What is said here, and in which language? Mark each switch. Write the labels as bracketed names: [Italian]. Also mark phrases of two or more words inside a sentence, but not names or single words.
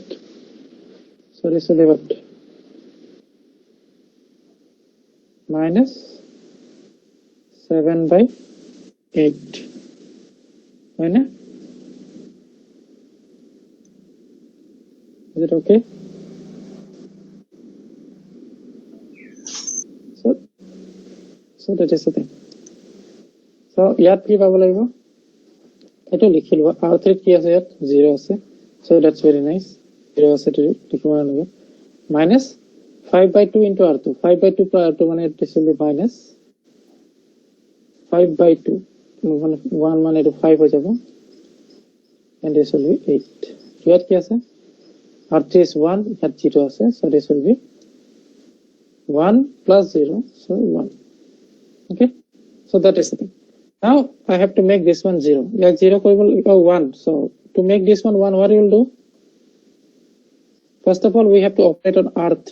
[English] So this will be what? Minus 7 by 8. Right? Is it okay? So that is the thing. [Assamese] So ইয়াত কি পাব লাগিব? এতো লিখি লোবা. R3 কি আছে ইয়াত 0 আছে. [English] So that's very nice. [Assamese] 0 আছে তো লিখিব লাগে. [English] Minus 5 by 2 into R2. 5 by 2 plus R2 mane this will be minus 5 by 2. [Assamese] 1 মানে তো 5 হৈ যাব. [English] And this will be 8. [Assamese] ইয়াত কি আছে? [English] R3 is 1, [Assamese] ইয়াত 0 আছে. [English] So this will be 1 plus 0. So 1. Okay, so that is the thing. Now I have to make this one 0. Yeah, 0 or 1. So to make this one 1, what you will do? First of all, we have to operate on R3.